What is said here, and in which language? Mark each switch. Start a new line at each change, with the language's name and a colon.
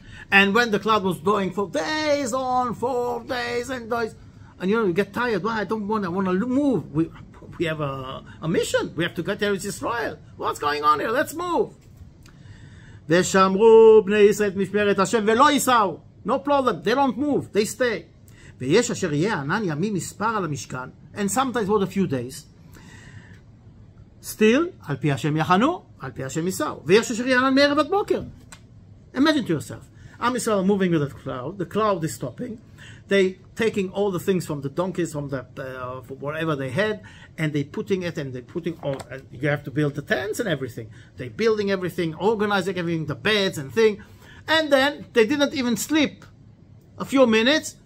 English: And when the cloud was going for days on, 4 days and days, and you know, you get tired. Well, I want to move. We have a mission. We have to get to Eretz Yisrael. What's going on here? Let's move.
Hebrew: ושמרו בני ישראל את משמרת השם ולא ייסעו.
English: No problem, they don't move, they stay.
Hebrew: ויש אשר יהיה ענן ימים מספר על המשכן,
English: and sometimes for a few days.
Hebrew: Still, על פי השם יחנו, על פי השם ייסעו. ויש אשר יהיה ענן מערב עד בוקר.
English: Imagine to yourself, Am Yisrael moving with the cloud is stopping, they taking all the things from the donkeys, from the wherever they had, and they putting it, and they putting all, and you have to build the tents and everything. They building everything, organizing everything, the beds and thing. And then they didn't even sleep a few minutes.